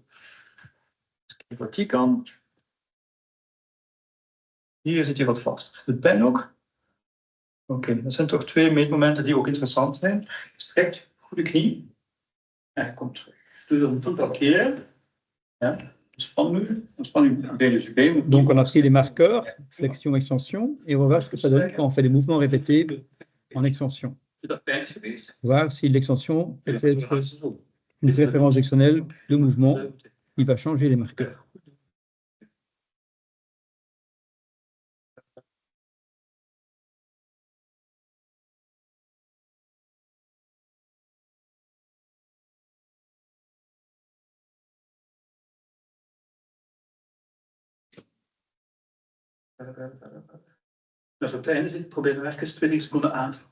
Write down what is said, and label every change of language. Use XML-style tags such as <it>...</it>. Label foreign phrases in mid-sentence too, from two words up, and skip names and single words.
<nl>Eens kijken wat die kan. Hier zit hij wat vast. De pen ook. Oké, dat zijn toch twee meetmomenten die ook interessant zijn. Strekt goede knie. En komt terug. Doe dat een paar keer. Ja. Ontspan nu. Ontspan uw been, dus uw been.</nl> <fr>Donc, on a pris les marqueurs, flexion, extension, et on va voir ce que ça donne quand on fait des mouvements répétés en extension.</fr> <nl>Is dat pijn geweest?</nl> <fr>Voir si l'extension peut être une référence directionnelle de mouvement. Il va changer les marqueurs.</fr> <nl>Als we op het einde zitten, proberen we even 20 seconden aan te houden.</nl>